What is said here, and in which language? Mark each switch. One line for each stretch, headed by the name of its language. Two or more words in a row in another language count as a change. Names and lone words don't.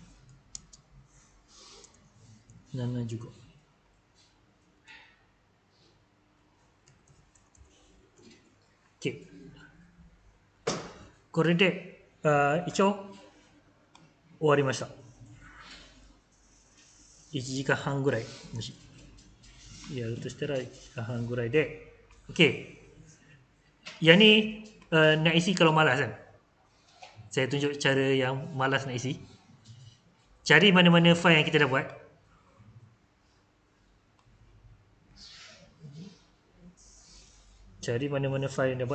Japanese: 75 OK これで一応終わりました。1時間半ぐらいもしやるとしたら1時間半ぐらいで OK.
Malay: Yang ni nak isi kalau malas kan. Saya tunjuk cara yang malas nak isi. Cari mana-mana file yang kita dah buat. Cari mana-mana file yang dah buat.